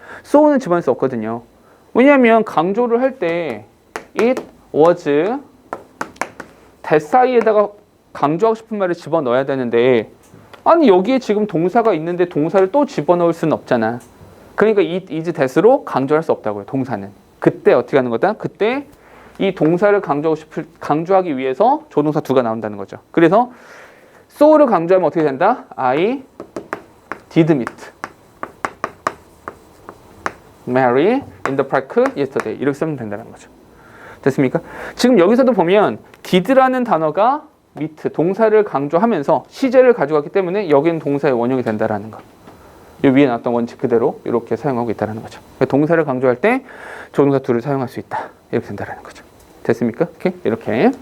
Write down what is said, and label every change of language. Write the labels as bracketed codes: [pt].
[ko] so는 집어넣을 수 없거든요. 왜냐하면 강조를 할 때 [en] it was that [ko] 사이에다가 강조하고 싶은 말을 집어넣어야 되는데 아니 여기에 지금 동사가 있는데 동사를 또 집어넣을 수는 없잖아. 그러니까 [en] it, is, that [ko] 으로 강조할 수 없다고요. 동사는. 그때 어떻게 하는 거다? 그때 이 동사를 강조하기 위해서 조동사 두가 나온다는 거죠. 그래서 so를 강조하면 어떻게 된다? [en] I did meet Mary in the park yesterday [ko] 이렇게 쓰면 된다는 거죠. 됐습니까? 지금 여기서도 보면 did라는 단어가 meet 동사를 강조하면서 시제를 가져갔기 때문에 여기는 동사의 원형이 된다라는 거. 이 위에 나왔던 원칙 그대로 이렇게 사용하고 있다는 거죠. 동사를 강조할 때 조동사 두를 사용할 수 있다. 이렇게 된다는 거죠. 됐습니까? 이렇게.